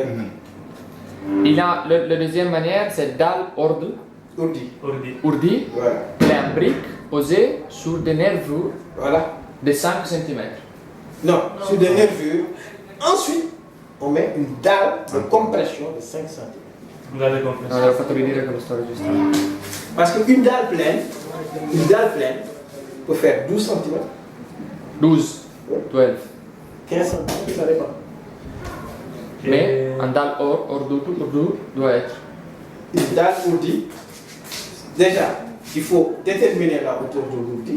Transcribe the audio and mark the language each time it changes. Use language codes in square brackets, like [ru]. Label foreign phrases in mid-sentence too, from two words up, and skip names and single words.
[fr] Il y a la deuxième manière, c'est dalle ordi. Ourdi. Ourdi. Voilà. C'est un brique posé sur des nervures Voilà. de 5 cm. Non, sur des nervures. Ensuite, on met une dalle de compression de 5 cm. Une dalle de compression. [it] Non, l'ho fatto vedere che lo sto registrando. [fr] Parce qu'une dalle pleine peut faire 12 cm, 12, 12. 15 cm, ça dépend. Mais un dalle ordi doit être. Une dalle ourdi, déjà, il faut déterminer la hauteur de l'ourdi.